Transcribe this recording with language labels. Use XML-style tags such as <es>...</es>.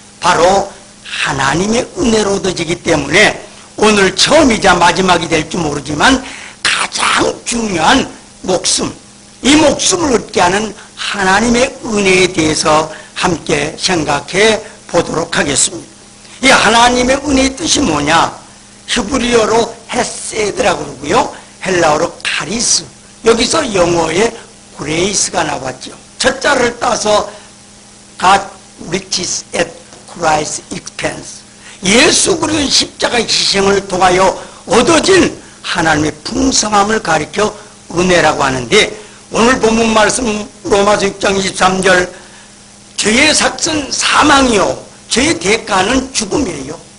<ko>바로 하나님의 은혜로 얻어지기 때문에 오늘 처음이자 마지막이 될지 모르지만 가장 중요한 목숨, 이 목숨을 얻게 하는 하나님의 은혜에 대해서 함께 생각해 보도록 하겠습니다. 이 하나님의 은혜의 뜻이 뭐냐? 히브리어로 헤세드라고 그러고요. 헬라어로 카리스. 여기서 영어에 그레이스가 나왔죠. 첫 자를 따서</ko> <en>God riches at Christ's expense.</en> <ko>예수 그리스도의 십자가의 희생을 통하여 얻어진 하나님의 풍성함을 가리켜 은혜라고 하는데 오늘 본문 말씀 로마서 6장 23절 죄의 삭은 사망이요 죄의 대가는 죽음이에요.</ko>